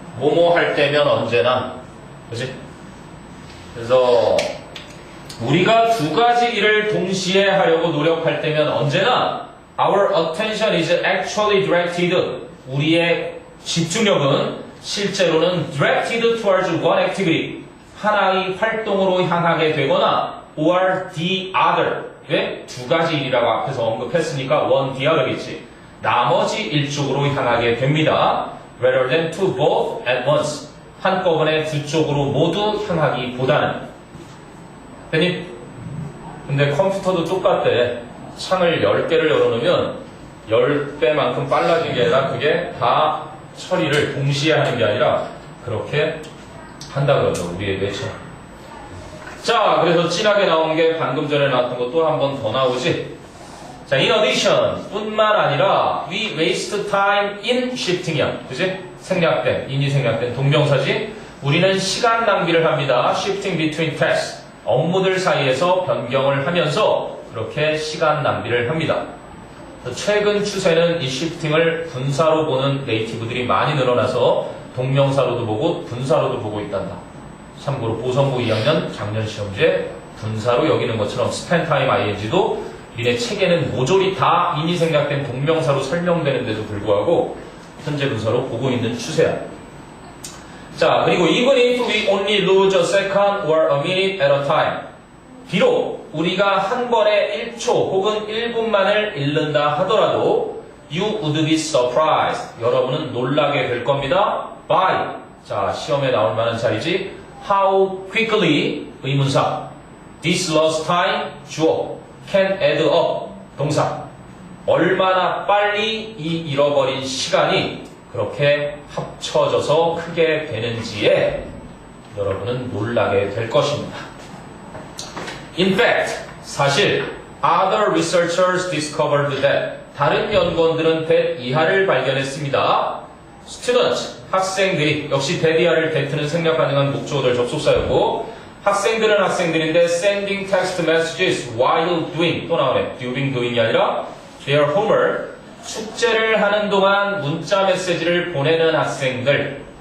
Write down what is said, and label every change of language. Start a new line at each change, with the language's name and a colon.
Korean: 뭐뭐 할 때면 언제나, 그지? 그래서 우리가 두 가지 일을 동시에 하려고 노력할 때면 언제나
English: our attention is actually directed,
Korean: 우리의 집중력은 실제로는
English: directed towards one activity,
Korean: 하나의 활동으로 향하게 되거나
English: or the other,
Korean: 왜? 두 가지 일이라고 앞에서 언급했으니까 one the other겠지. 나머지 일쪽으로 향하게 됩니다.
English: rather than to both at once,
Korean: 한꺼번에 두 쪽으로 모두 향하기보다는. 근데 컴퓨터도 똑같대. 창을 10개를 열어놓으면 10배만큼 빨라진 게 아니라 그게 다 처리를 동시에 하는 게 아니라 그렇게 한다 그러죠. 우리의 뇌처럼. 자, 그래서 진하게 나온 게 방금 전에 나왔던 것도 한 번 더 나오지.
English: 자, in addition,
Korean: 뿐만 아니라
English: we waste time in shifting이야.
Korean: 그지? 생략된, in이 생략된 동명사지. 우리는 시간 낭비를 합니다.
English: shifting between tasks.
Korean: 업무들 사이에서 변경을 하면서 그렇게 시간 낭비를 합니다. 최근 추세는 이 shifting을 분사로 보는 네이티브들이 많이 늘어나서 동명사로도 보고 분사로도 보고 있단다. 참고로 보성고 2학년 작년 시험지에 분사로 여기는 것처럼 spend time ing도 니네 책에는 모조리 다 인이 생략된 동명사로 설명되는데도 불구하고 현재 분사로 보고 있는 추세야.
English: 자, 그리고 even if we only lose a second or a minute at a time,
Korean: 비록 우리가 한 번에 1초 혹은 1분만을 잃는다 하더라도
English: you would be surprised,
Korean: 여러분은 놀라게 될 겁니다. by, 자, 시험에 나올 만한 자리지.
English: how quickly,
Korean: 의문사.
English: this lost time,
Korean: 주어.
English: can add up,
Korean: 동사. 얼마나 빨리 이 잃어버린 시간이 그렇게 합쳐져서 크게 되는지에 여러분은 놀라게 될 것입니다.
English: In fact, 사실 other researchers discovered that,
Korean: 다른 연구원들은 that 이하를 발견했습니다. student, 학생들이, 역시 that 이하를 that는 생략 가능한 목적어들 접속사였고, 학생들은 학생들인데
English: sending text messages while doing,
Korean: 또 나오네.
English: during doing
Korean: 이 아니라
English: their homework,
Korean: 숙제를 하는 동안 문자 메시지를 보내는 학생들.